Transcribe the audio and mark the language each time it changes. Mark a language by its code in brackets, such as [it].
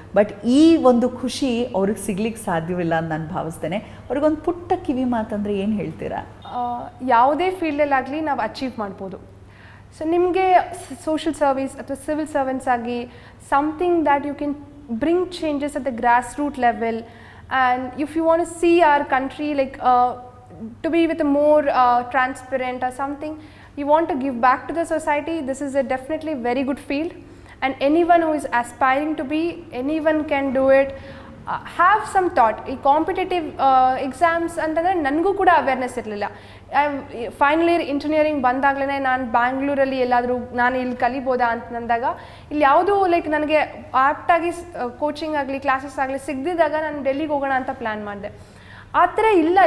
[kn] But ಈ ಒಂದು ಖುಷಿ ಅವ್ರಿಗೆ ಸಿಗ್ಲಿಕ್ಕೆ ಸಾಧ್ಯವಿಲ್ಲ ಅಂತ ನಾನು ಭಾವಿಸ್ತೇನೆ. ಅವ್ರಿಗೊಂದು ಪುಟ್ಟ ಕಿವಿ ಮಾತಂದರೆ ಏನು ಹೇಳ್ತೀರಾ? ಯಾವುದೇ ಫೀಲ್ಡಲ್ಲಾಗಲಿ ನಾವು ಅಚೀವ್ ಮಾಡ್ಬೋದು. [en] so [kn] ನಿಮಗೆ ಸೋಷಿಯಲ್ ಸರ್ವಿಸ್ ಅಥವಾ ಸಿವಿಲ್ ಸರ್ವೆಂಟ್ಸ್ ಆಗಿ [en] Something that you can bring changes at the grass root level. And if you want to see our country like to be with a more transparent or something, you want to give back to the society, this is a definitely very good field. And anyone who is aspiring to be, anyone can do it. Have some thought. [kn] ಈ competitive exams ಅಂತಂದರೆ ನನಗೂ ಕೂಡ awareness ಇರಲಿಲ್ಲ. Final year engineering ಬಂದಾಗಲೇ ನಾನು ಬ್ಯಾಂಗ್ಳೂರಲ್ಲಿ ಎಲ್ಲಾದರೂ ನಾನು ಇಲ್ಲಿ ಕಲಿಬೋದಾ ಅಂತಂದಾಗ ಇಲ್ಲಿ ಯಾವುದೂ ಲೈಕ್ ನನಗೆ ಆಪ್ಟಾಗಿ ಕೋಚಿಂಗ್ ಆಗಲಿ ಕ್ಲಾಸಸ್ ಆಗಲಿ ಸಿಗದಿದ್ದಾಗ ನಾನು ಡೆಲ್ಲಿಗೆ ಹೋಗೋಣ ಅಂತ ಪ್ಲ್ಯಾನ್ ಮಾಡಿದೆ. ಆ ಥರ ಇಲ್ಲ.